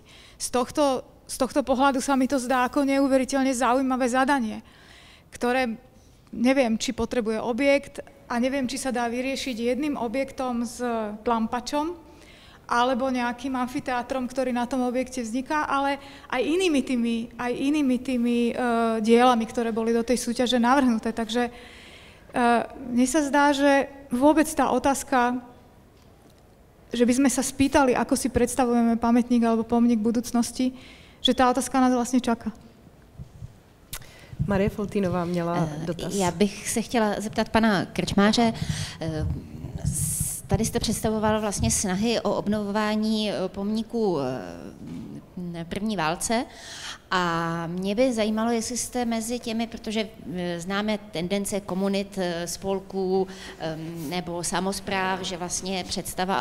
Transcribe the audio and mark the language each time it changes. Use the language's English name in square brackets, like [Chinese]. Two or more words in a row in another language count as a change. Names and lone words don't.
[Slovak] Z tohto pohľadu sa mi to zdá ako neuveriteľne zaujímavé zadanie, ktoré neviem, či potrebuje objekt a neviem, či sa dá vyriešiť jedným objektom s tlampačom alebo nejakým amfiteátrom, ktorý na tom objekte vzniká, ale aj inými tými dielami, ktoré boli do tej súťaže navrhnuté. Takže mne sa zdá, že vôbec tá otázka, že by sme sa spýtali, ako si predstavujeme pamätník alebo pomník budúcnosti, že tá otázka nás vlastně čaká. [Czech] Marie Foltínová měla dotaz. Já bych se chtěla zeptat pana Krčmáře. Tady jste představoval vlastně snahy o obnovování pomníků první válce a mě by zajímalo, jestli jste mezi těmi, protože známe tendence komunit, spolků nebo samospráv, že vlastně představa